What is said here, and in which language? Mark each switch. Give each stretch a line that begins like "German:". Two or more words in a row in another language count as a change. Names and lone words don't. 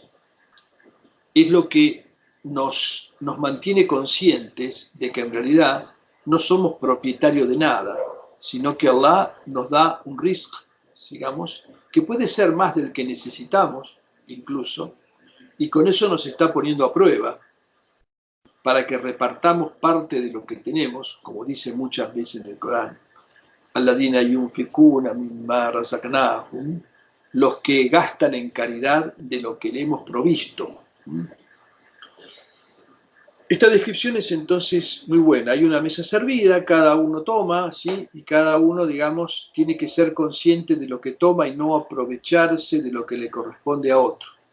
Spanish: Es lo que nos mantiene conscientes de que en realidad no somos propietarios de nada, sino que Allah nos da un rizq, digamos, que puede ser más del que necesitamos, incluso, y con eso nos está poniendo a prueba, para que repartamos parte de lo que tenemos, como dice muchas veces en el Corán,
Arabic: الذين ينفقون مما رزقناهم,
Spanish: los que gastan en caridad de lo que le hemos provisto. Esta descripción es entonces muy buena. Hay una mesa servida, cada uno toma, ¿sí? Y cada uno, digamos, tiene que ser consciente de lo que toma y no aprovecharse de lo que le corresponde a otro.